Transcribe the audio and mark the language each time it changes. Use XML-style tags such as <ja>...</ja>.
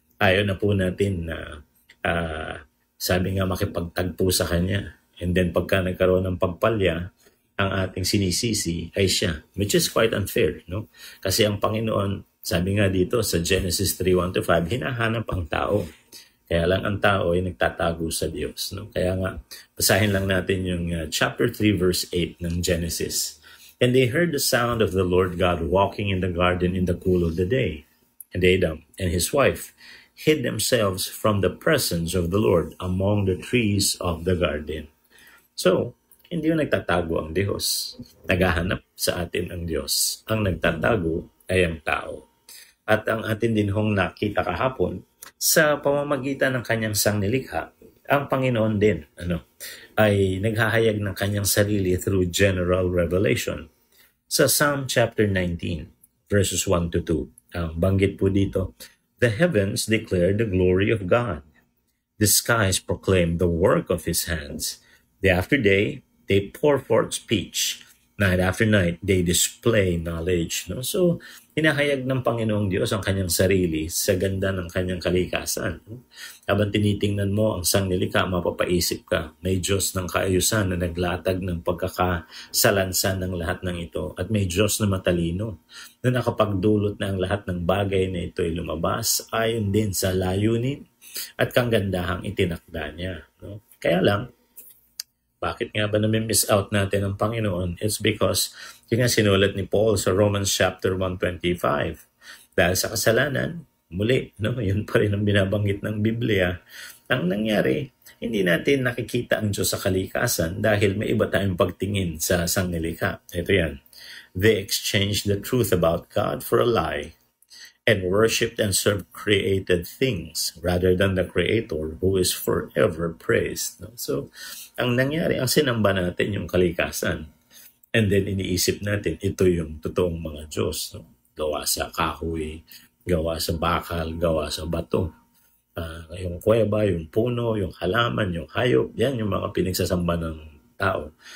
<tl>Ayaw na po natin na sabi nga makipagtagpo sa kanya, and then pagka nagkaroon ng pagpalya, ang ating sinisisi ay siya,</tl> <en>which is quite unfair,</en> <tl>no? Kasi ang Panginoon, sabi nga dito sa Genesis 3:1-5, hinahanap ang tao. Kaya lang ang tao ay nagtatago sa Diyos. No? Kaya nga, basahin lang natin yung chapter 3 verse 8 ng Genesis.</tl> <en>And they heard the sound of the Lord God walking in the garden in the cool of the day. And Adam and his wife hid themselves from the presence of the Lord among the trees of the garden.</en> <tl>So, hindi yung nagtatago ang Diyos. Naghahanap sa atin ang Diyos. Ang nagtatago ay ang tao. At ang atin din hong nakita kahapon, sa pamamagitan ng kanyang sangnilikha, ang Panginoon din ay naghahayag ng kanyang sarili through general revelation. Sa Psalm chapter 19, verses 1-2, ang banggit po dito,</tl> <en>the heavens declare the glory of God. The skies proclaim the work of His hands. Day after day, they pour forth speech. Night after night, they display knowledge. No?</en> <tl>So, hinahayag ng Panginoong Diyos ang kanyang sarili sa ganda ng kanyang kalikasan. Habang tinitingnan mo ang sangnilikha, mapapaisip ka, may Diyos ng kaayusan na naglatag ng pagkakasalansan ng lahat ng ito. At may Diyos na matalino na nakapagdulot na ang lahat ng bagay na ito ay lumabas ayon din sa layunin at kagandahang itinakda niya. No? Kaya lang, bakit nga ba nami-miss out natin ang Panginoon?</tl> <en>It's because,</en> <tl>yun nga sinulat ni Paul sa Romans chapter 1:25. Dahil sa kasalanan, muli, yun pa rin ang binabanggit ng Biblia. Ang nangyari, hindi natin nakikita ang Diyos sa kalikasan dahil may iba tayong pagtingin sa sangnilikha. Ito yan.</tl> <en>They exchanged the truth about God for a lie and worshipped and served created things rather than the Creator who is forever praised.</en> <tl>So, ang nangyari, ang sinamba natin yung kalikasan. And then iniisip natin, ito yung totoong mga Diyos. Gawa sa kahoy, gawa sa bakal, gawa sa bato. Yung kuweba, yung puno, yung halaman, yung hayop, yan yung mga pinagsasamba ng tao.</tl>